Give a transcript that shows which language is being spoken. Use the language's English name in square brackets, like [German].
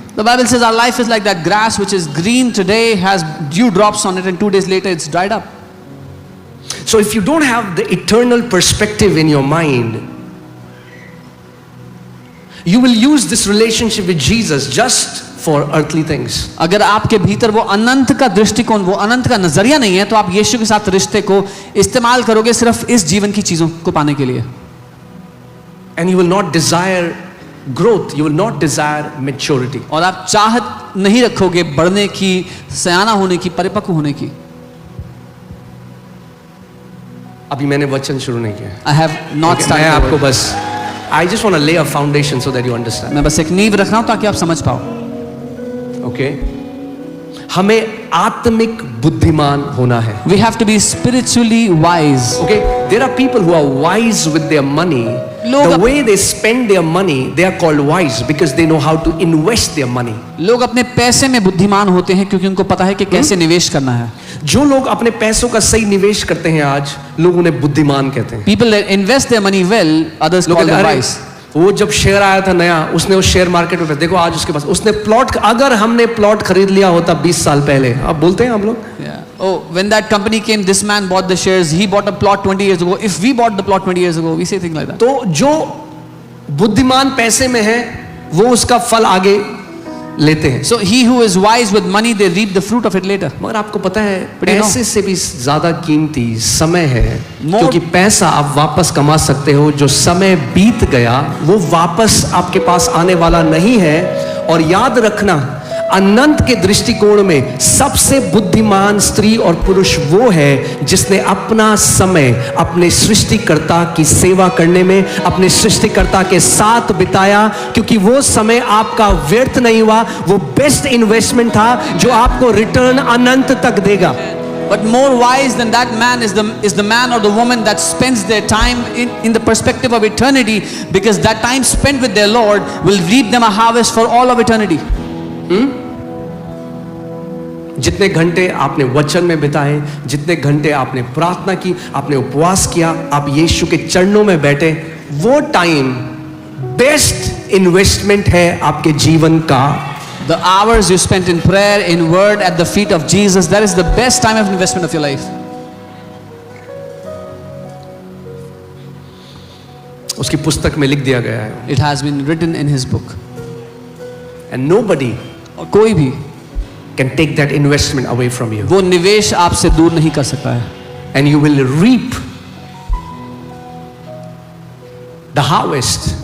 [English] The Bible says our life is like that grass which is green today, has dew drops on it, and 2 days later it's dried up. So if you don't have the eternal perspective in your mind, you will use this relationship with Jesus just for earthly things. [Hindi] अगर आपके भीतर वो अनंत का दृष्टिकोण, वो अनंत का नजरिया नहीं है, तो आप यीशु के साथ रिश्ते को इस्तेमाल करोगे सिर्फ इस जीवन की चीजों को पाने के लिए। [English] And you will not desire growth, you will not desire maturity. [Hindi] और आप चाहत नहीं रखोगे बढ़ने की, सयाना होने की, परिपक्व होने की। अभी मैंने वचन शुरू नहीं किया। [English] I have not started. [Hindi] मैं [English] the [Hindi] आपको [English] word. [Hindi] बस [English] I just want to lay a foundation so that you understand. [Hindi] मैं बस एक नींव रख रहा हूं ताकि आप समझ पाओ। [English] Okay? [Hindi] हमें आत्मिक बुद्धिमान होना है। [English] We have to be spiritually wise. Okay? There are people who are wise with their money. The way they spend their money, they are called wise because they know how to invest their money. [Hindi] लोग अपने पैसे में बुद्धिमान होते हैं क्योंकि उनको पता है कि कैसे निवेश करना है। जो लोग अपने पैसों का सही निवेश करते हैं आज, लोग उन्हें बुद्धिमान कहते हैं। [English] People that invest their money well, others call them wise. [Hindi] वो जब शेयर आया था नया, उसने उस शेयर मार्केट में देखो आज उसके पास, उसने प्लॉट, अगर हमने प्लॉट खरीद लिया होता 20 साल पहले, अब बोलते हैं हम लोग, [English] Oh, when that company came, this man bought the shares, he bought a plot 20 years ago. If we bought the plot 20 years ago, we say things like that. [Hindi] तो जो बुद्धिमान पैसे में है वो उसका फल आगे लेते हैं। [English] So he who is wise with money, they reap the fruit of it later. [Hindi] मगर आपको पता है [English] But you know- [Hindi] पैसे से भी ज्यादा कीमती समय है, [English] More- [Hindi] क्योंकि पैसा आप वापस कमा सकते हो, जो समय बीत गया वो वापस आपके पास आने वाला नहीं है। और याद रखना, अनंत के दृष्टिकोण में सबसे बुद्धिमान स्त्री और पुरुष वो है जिसने अपना समय अपने सृष्टिकर्ता की सेवा करने में, अपने सृष्टिकर्ता के साथ बिताया, क्योंकि वो समय आपका व्यर्थ नहीं हुआ, वो बेस्ट इन्वेस्टमेंट था जो आपको रिटर्न अनंत तक देगा। [English] But more wise than that man is the man or the woman that spends their time in the perspective of eternity, because that time spent with their Lord will reap them a harvest for all of eternity. [Hindi] जितने घंटे आपने वचन में बिताए, जितने घंटे आपने प्रार्थना की, आपने उपवास किया, आप यीशु के चरणों में बैठे, वो टाइम बेस्ट इन्वेस्टमेंट है आपके जीवन का। [English] The hours you spent in prayer, in word, at the feet of Jesus, that is the best time of investment of your life. [Hindi] उसकी पुस्तक में लिख दिया गया है, [English] It has been written in his book. and nobody [Hindi] और कोई भी [English] can take that investment away from you, [Hindi] वो निवेश आपसे दूर नहीं कर सकता है, [English] and you will reap the harvest